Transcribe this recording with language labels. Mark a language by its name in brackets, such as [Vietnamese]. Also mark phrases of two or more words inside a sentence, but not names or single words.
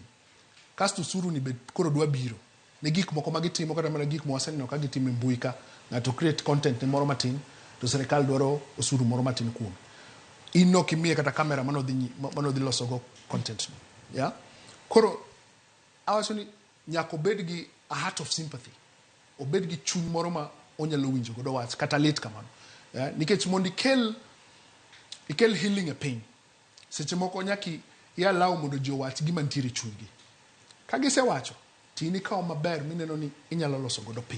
[Luo (Kenya and Tanzania)] Kasto suru ni bed koro dwa biro ne gik moko magitimo kata mana gik mwaseneno ka gitimo e mbui ka, ng'ato [English] create content [Luo (Kenya and Tanzania)] ne moro matin to sirkal dwaro osuru moro matin kuom. In no kimiye kata kamera manodhi loso go content no. Yeah? Koro awacho ni nyaka obed gi [English] a heart of sympathy. [Luo (Kenya and Tanzania)] Obed gi chuny moro ma onyalo winjo godo wach kata lit kamano. Yeah? Nikech mondo ikel healing e piny. Seche moko nyaki allow mondo ji owach gima ntiere chunygi. Ka gisewacho tini kawo maber mineno ni inyalo loso godo piny.